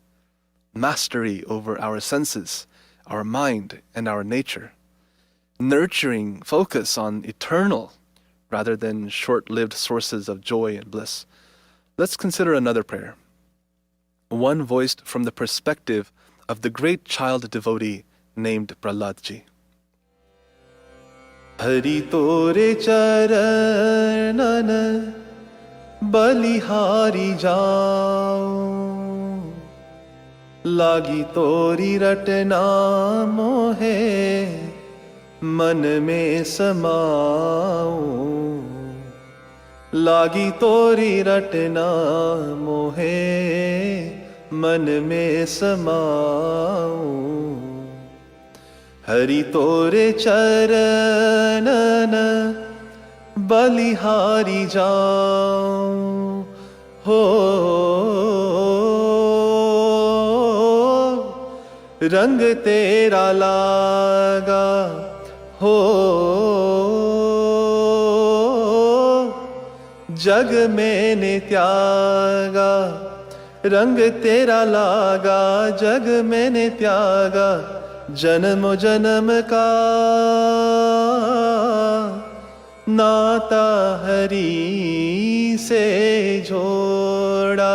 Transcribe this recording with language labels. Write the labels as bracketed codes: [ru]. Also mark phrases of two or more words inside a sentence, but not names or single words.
[en] Mastery over our senses, our mind, and our nature. Nurturing focus on eternal rather than short-lived sources of joy and bliss. Let's consider another prayer. One voiced from the perspective of the great child devotee named Prahladji. [hi] हरि तोरे चरणन बलिहारी जाओ, लागी तोरी रटना मोहे, मन में समाऊं। लागी तोरी रटना मोहे, मन में समाऊं। हरि तोरे चरणन बलिहारी जाऊं। हो रंग तेरा लागा, हो जग मैंने त्यागा। रंग तेरा लागा, जग मैंने त्यागा। जन्म जन्म का नाता हरि से जोड़ा।